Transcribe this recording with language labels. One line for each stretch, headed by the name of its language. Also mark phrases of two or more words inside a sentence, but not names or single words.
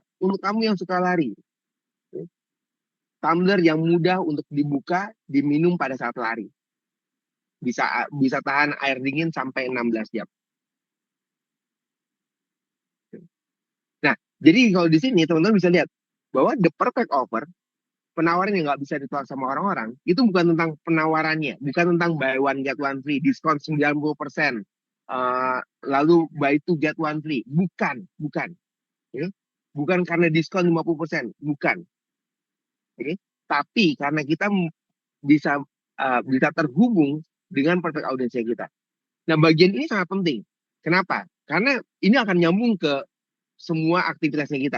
Indonesian: Untuk kamu yang suka lari, okay? Tumbler yang mudah untuk dibuka, diminum pada saat lari. Bisa tahan air dingin sampai 16 jam. Nah, jadi kalau di sini teman-teman bisa lihat bahwa
English: the perfect offer,
Indonesian: penawaran yang nggak bisa ditolak sama orang-orang, itu bukan tentang penawarannya, bukan tentang
English: buy one get one free,
Indonesian: diskon 90%, lalu
English: buy two get one free.
Indonesian: Bukan. Okay? Bukan karena diskon 50%, bukan. Okay? Tapi karena kita bisa terhubung dengan
English: perfect audience
Indonesian: kita. Nah, bagian ini sangat penting. Kenapa? Karena ini akan nyambung ke semua aktivitasnya kita.